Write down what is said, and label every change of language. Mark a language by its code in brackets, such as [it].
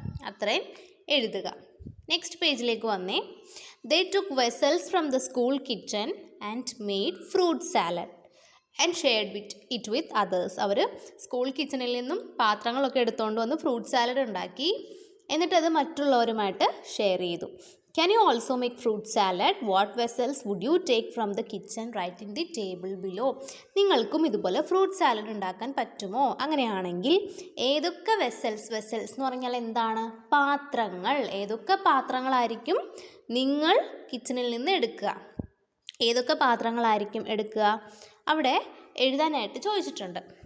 [ml] അത്രയും എഴുതുക. നെക്സ്റ്റ് പേജിലേക്ക് വന്നേ. [en] They took vessels from the school kitchen and made fruit salad and shared it with others. [ml] Our school കിച്ചണിൽ നിന്നും പാത്രങ്ങളൊക്കെ എടുത്തുകൊണ്ട് വന്ന് ഫ്രൂട്ട് സാലഡ് ഉണ്ടാക്കി. എന്നിട്ടത് മറ്റുള്ളവരുമായിട്ട് ഷെയർ ചെയ്തു. [en] Can you also make fruit salad? What vessels would you take from the kitchen? Write in the table below. [ml] നിങ്ങൾക്കും ഇതുപോലെ ഫ്രൂട്ട് സാലഡ് ഉണ്ടാക്കാൻ പറ്റുമോ? അങ്ങനെയാണെങ്കിൽ ഏതൊക്കെ വെസൽസ് എന്ന് പറഞ്ഞാൽ എന്താണ്? പാത്രങ്ങൾ. ഏതൊക്കെ പാത്രങ്ങളായിരിക്കും നിങ്ങൾ കിച്ചണിൽ നിന്ന് എടുക്കുക? ഏതൊക്കെ പാത്രങ്ങളായിരിക്കും എടുക്കുക? അവിടെ എഴുതാനായിട്ട് ചോദിച്ചിട്ടുണ്ട്.